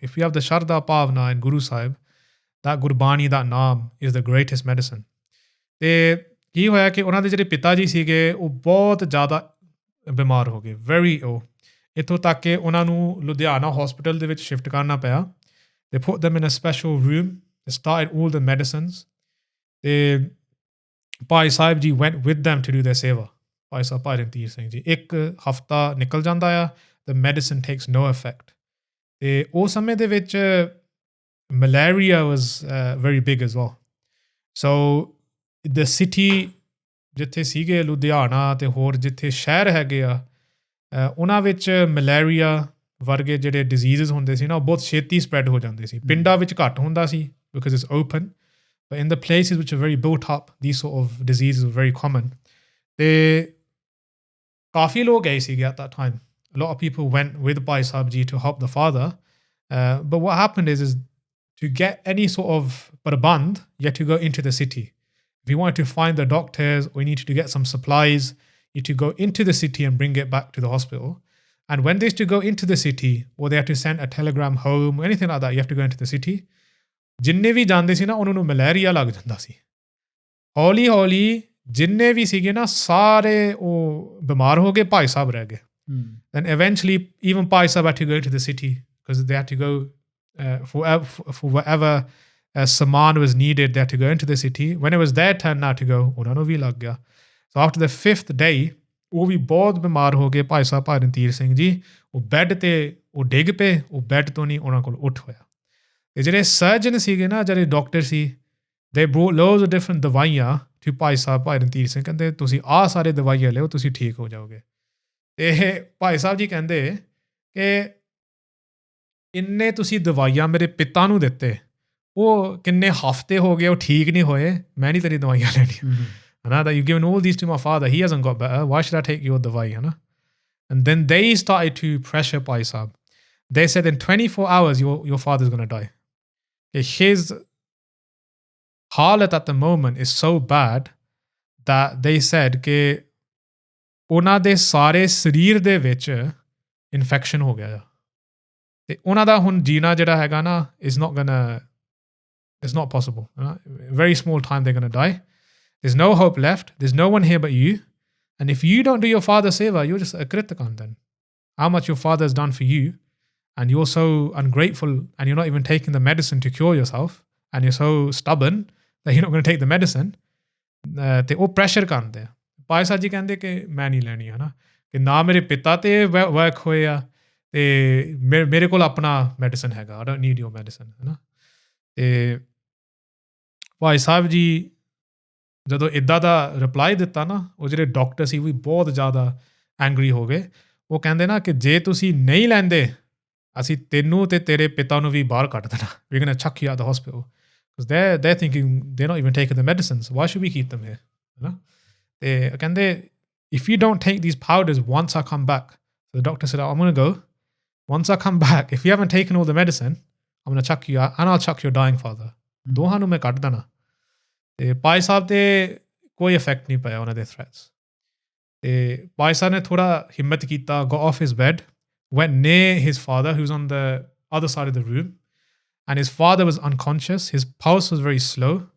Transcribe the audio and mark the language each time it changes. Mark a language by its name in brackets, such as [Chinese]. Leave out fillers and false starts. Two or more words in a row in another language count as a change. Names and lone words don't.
[English] If you have the [Punjabi] ਸ਼ਰਧਾ ਭਾਵਨਾ [English] in Guru Sahib, that [Punjabi] ਗੁਰਬਾਣੀ ਦਾ ਨਾਮ [English] is the greatest medicine. [Punjabi] ਅਤੇ ਕੀ ਹੋਇਆ ਕਿ ਉਹਨਾਂ ਦੇ ਜਿਹੜੇ ਪਿਤਾ ਜੀ ਸੀਗੇ, ਉਹ ਬਹੁਤ ਜ਼ਿਆਦਾ ਬਿਮਾਰ ਹੋ ਗਏ, [English] very ill, [Punjabi] ਇੱਥੋਂ ਤੱਕ ਕਿ ਉਹਨਾਂ ਨੂੰ ਲੁਧਿਆਣਾ ਹੋਸਪਿਟਲ ਦੇ ਵਿੱਚ ਸ਼ਿਫਟ ਕਰਨਾ ਪਿਆ। [English] They put them in a special room, they started all the medicines, ਅਤੇ ਭਾਈ ਸਾਹਿਬ ਜੀ went with them to do their ਸੇਵਾ। [Punjabi] ਭਾਈ ਸਾਹਿਬ ਭਾਈ ਰਣਧੀਰ ਸਿੰਘ ਜੀ, ਇੱਕ ਹਫ਼ਤਾ ਨਿਕਲ ਜਾਂਦਾ ਆ, [English] the medicine takes no effect। [Punjabi] ਅਤੇ ਉਸ ਸਮੇਂ ਦੇ ਵਿੱਚ ਮਲੇਰੀਆ [English] was very big as well। so the city [Punjabi] ਜਿੱਥੇ ਸੀਗੇ ਲੁਧਿਆਣਾ ਅਤੇ ਹੋਰ ਜਿੱਥੇ ਸ਼ਹਿਰ ਹੈਗੇ ਆ, ਉਹਨਾਂ ਵਿੱਚ ਮਲੇਰੀਆ ਵਰਗੇ ਜਿਹੜੇ ਡਿਜ਼ੀਜ਼ਸ ਹੁੰਦੇ ਸੀ ਨਾ, ਉਹ ਬਹੁਤ ਛੇਤੀ ਸਪਰੈਡ ਹੋ ਜਾਂਦੇ ਸੀ। ਪਿੰਡਾਂ ਵਿੱਚ ਘੱਟ ਹੁੰਦਾ ਸੀ [English] because it's open, but in the places which are very built up, these sort of diseases were very common। [Punjabi] ਅਤੇ ਕਾਫੀ ਲੋਕ ਗਏ ਸੀਗੇ [English] at that time। A lot of people went with Bhai Sahib Ji to help the father, but what happened is to get any sort of prabandh, you had to go into the city. If you wanted to find the doctors or you needed to get some supplies, you had to go into the city and bring it back to the hospital. And when they used to go into the city, or they had to send a telegram home or anything like that, you have to go into the city. [Punjabi] ਜਿੰਨੇ ਵੀ ਜਾਂਦੇ ਸੀ ਨਾ ਉਹਨਾਂ ਨੂੰ ਮਲੇਰੀਆ ਲੱਗ ਜਾਂਦਾ ਸੀ ਹੌਲੀ ਹੌਲੀ ਜਿੰਨੇ ਵੀ ਸੀਗੇ ਨਾ ਸਾਰੇ ਉਹ ਬਿਮਾਰ ਹੋ ਗਏ ਭਾਈ ਸਾਹਿਬ ਰਹਿ ਗਏ [English] then eventually even Bhai Sahib had to go into the city because they had to go for whatever saman was needed. They had to go into the city. When it was their turn now to go, [Punjabi] ਉਹਨਾਂ ਨੂੰ ਵੀ ਲੱਗ ਗਿਆ. [English] So after the 5th day [Punjabi] ਉਹ ਵੀ ਬਹੁਤ ਬਿਮਾਰ ਹੋ ਗਏ ਭਾਈ ਸਾਹਿਬ ਭਾਈ ਰਣਧੀਰ ਸਿੰਘ ਜੀ ਉਹ ਬੈੱਡ ਤੇ ਉਹ ਡਿੱਗ ਪਏ ਉਹ ਬੈੱਡ ਤੋਂ ਨਹੀਂ ਉਹਨਾਂ ਕੋਲ ਉੱਠ ਹੋਇਆ ਤੇ ਜਿਹੜੇ ਸਰਜਨ ਸੀਗੇ ਨਾ ਜਿਹੜੇ ਡਾਕਟਰ ਸੀ [English] they brought loads of different [Punjabi] ਦਵਾਈਆਂ to ਭਾਈ ਸਾਹਿਬ ਭਾਈ ਰਣਧੀਰ ਸਿੰਘ ਕਹਿੰਦੇ ਤੁਸੀਂ ਆਹ ਸਾਰੇ ਦਵਾਈਆਂ ਲਿਓ ਤੁਸੀਂ ਠੀਕ ਹੋ ਜਾਓਗੇ ਤੇ ਭਾਈ ਸਾਹਿਬ ਜੀ ਕਹਿੰਦੇ ਕਿ ਇੰਨੇ ਤੁਸੀਂ ਦਵਾਈਆਂ ਮੇਰੇ ਪਿਤਾ ਨੂੰ ਦਿੱਤੇ ਉਹ ਕਿੰਨੇ ਹਫ਼ਤੇ ਹੋ ਗਏ ਉਹ ਠੀਕ ਨਹੀਂ ਹੋਏ ਮੈਂ ਨਹੀਂ ਤੇਰੀ ਦਵਾਈਆਂ ਲੈਣੀਆਂ ਹਨਾ [English] that you've given all these to my father he hasn't got better why should I take your [Punjabi] ਦਵਾਈ ਹਨਾ [English] and then they started to pressure ਭਾਈ ਸਾਹਿਬ they said in 24 hours your father's going to die his [Punjabi] ਹਾਲਤ [English] at the moment is so bad that they said [Punjabi] ਕਿ ਉਹਨਾਂ ਦੇ ਸਾਰੇ ਸਰੀਰ ਦੇ ਵਿੱਚ ਇਨਫੈਕਸ਼ਨ ਹੋ ਗਿਆ ਤੇ ਉਹਨਾਂ ਦਾ ਹੁਣ ਜੀਣਾ ਜਿਹੜਾ ਹੈਗਾ ਨਾ [English] is not possible very small time they're going to die there's no hope left there's no one here but you and if you don't do your father's seva you're just a kritikan then how much your father has done for you and you're so ungrateful and you're not even taking the medicine to cure yourself and you're so stubborn that you're not going to take the medicine [Punjabi] ਤੇ ਉਹ ਪ੍ਰੈਸ਼ਰ ਕਰਦੇ ਆ ਭਾਈ ਸਾਹਿਬ ਜੀ ਕਹਿੰਦੇ ਕਿ ਮੈਂ ਨਹੀਂ ਲੈਣੀ ਹੈ ਨਾ ਕਿ ਨਾ ਮੇਰੇ ਪਿਤਾ ਤੇ ਵਰਕ ਹੋਏ ਆ ਤੇ ਮੇਰੇ ਕੋਲ ਆਪਣਾ ਮੈਡੀਸਨ ਹੈਗਾ [English] I don't need your medicine [Punjabi] ਹੈ ਨਾ ਤੇ ਭਾਈ ਸਾਹਿਬ ਜੀ ਜਦੋਂ ਇੱਦਾਂ ਦਾ ਰਿਪਲਾਈ ਦਿੱਤਾ ਨਾ ਉਹ ਜਿਹੜੇ ਡਾਕਟਰ ਸੀ ਉਹ ਵੀ ਬਹੁਤ ਜ਼ਿਆਦਾ ਐਂਗਰੀ ਹੋ ਗਏ ਉਹ ਕਹਿੰਦੇ ਨਾ ਕਿ ਜੇ ਤੁਸੀਂ ਨਹੀਂ ਲੈਂਦੇ ਅਸੀਂ ਤੈਨੂੰ ਤੇ ਤੇਰੇ ਪਿਤਾ ਨੂੰ ਵੀ ਬਾਹਰ ਕੱਢ ਦੇਣਾ [English] We going to chuck you out the hospital because they're thinking they're not even taking the medicines. Why should we keep them here? You know? They if you don't take these powders once I come back, so the doctor said, I'm going to go. Once I come back, if you haven't taken all the medicine, I'm going to chuck you out and I'll chuck your dying father. [Punjabi] ਦੋਹਾਂ ਨੂੰ ਮੈਂ ਕੱਢ ਦੇਣਾ ਤੇ ਭਾਈ ਸਾਹਿਬ ਤੇ ਕੋਈ ਇਫੈਕਟ ਨਹੀਂ ਪਿਆ ਉਹਨਾਂ ਦੇ ਥ੍ਰੈਟਸ ਤੇ ਭਾਈ ਸਾਹਿਬ ਨੇ ਥੋੜਾ ਹਿੰਮਤ ਕੀਤਾ [English] got off his bed, went near his father who's on the other side of the room. And his father was unconscious. His pulse was very slow.